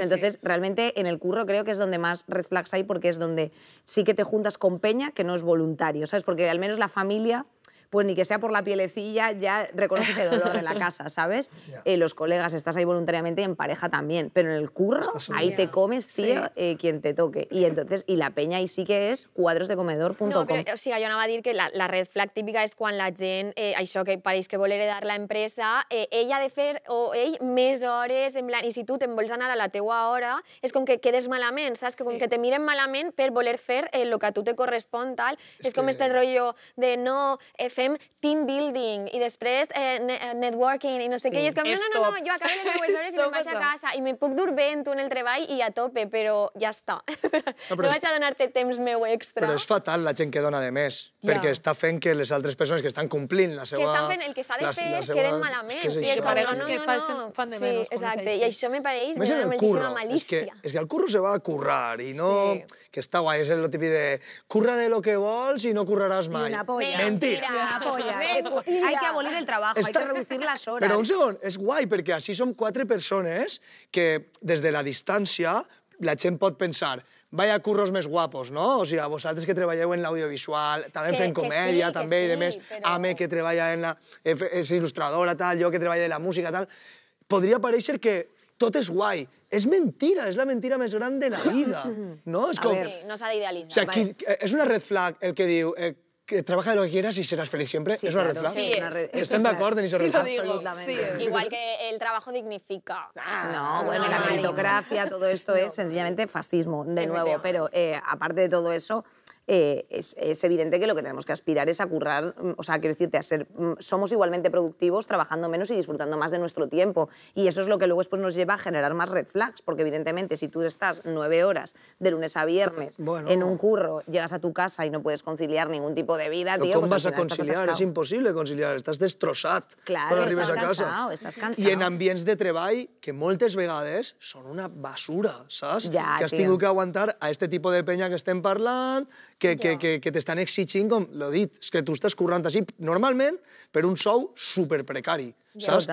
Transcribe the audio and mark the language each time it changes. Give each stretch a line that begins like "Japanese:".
Spanish: Entonces, realmente en el curro creo que es donde más red flags hay porque es donde sí que te juntas con peña que no es voluntario, ¿sabes? Porque al menos la familia... pues ni que sea por la pielecilla, ya reconoces el dolor de la casa, ¿sabes? Los colegas, estás ahí voluntariamente y en pareja también, pero en el curro, ahí te comes, tío, quien te toque. Y entonces, y la peña ahí sí que és quadrosdecomedor.com.
Catalan: No, però, o sigui, jo anava a dir que la red flag típica és quan la gent, això que pareix que vol heredar la empresa, ell ha de fer, o ell, més hores, en plan, i si tu te'n vols anar a la teua hora, és com que quedes malament, saps? Que com que te miren malament per voler fer el que a tu te correspon, tal. És com este rotllo de no... fem team building i després networking i no sé què. I és com, no, jo acabo les meues hores i me'n vaig a casa i me puc dur bé en tu en el treball i a tope, però ja està. No vaig a donar-te temps meu extra. Però és fatal la gent que dona de més, perquè està fent que les altres persones que estan complint la seva... Que estan fent el que s'ha de fer queden malament. I és com, que fan de menys. Sí, exacte. I això me pareix una moltíssima malícia. És que el curro se va a currar i no... Que està guai, és el típic de curra de lo que vols i no curraràs mai. Una polla. Mentira. Una polla.
Spanish: Hay que abolir el trabajo, hay que reducir las horas.
Catalan: Però un segon, és guai, perquè així som 4 persones que des de la distància la gent pot pensar vaya curros més guapos, no? O sigui, vosaltres que treballeu en l'audiovisual, també fent comèdia, també, i de més, Ame, que treballa en la... és il·lustradora, tal, jo que treballa en la música, tal... Podria parèixer que tot és guai. És mentira, és la mentira més gran de la vida, no? És com... Sí, no s'ha d'idealitzar. O sigui, és una red flag el que diu que
Spanish: trabaja de lo que quieras y serás feliz siempre.
Catalan: Sí,
Spanish: es una red claro, flag. Sí, ¿Están de acuerdo en esa red flag? Absolutamente. Igual que el trabajo dignifica. No, bueno, la meritocracia, todo esto es sencillamente fascismo, de nuevo. Pero aparte de todo eso, es evidente que lo que tenemos que aspirar es a currar, o sea, quiero decirte, somos igualmente productivos trabajando menos y disfrutando más de nuestro tiempo. Y eso es lo que luego después nos lleva a generar más red flags, porque evidentemente si tú estás 9 horas de lunes a viernes en un curro, llegas a tu casa y no puedes conciliar ningún tipo de vida, tío, ¿cómo vas a conciliar?
Catalan: És impossible conciliar, estàs destrossat quan arribes a casa. Estàs cansat. I en ambients de treball que moltes vegades són una basura, saps? Ja, que has tio. tingut que aguantar a este tipus de penya que estem parlant, que t'estan exigint, com l'he dit, és que tu estàs currant així, normalment, per un sou superprecari, saps?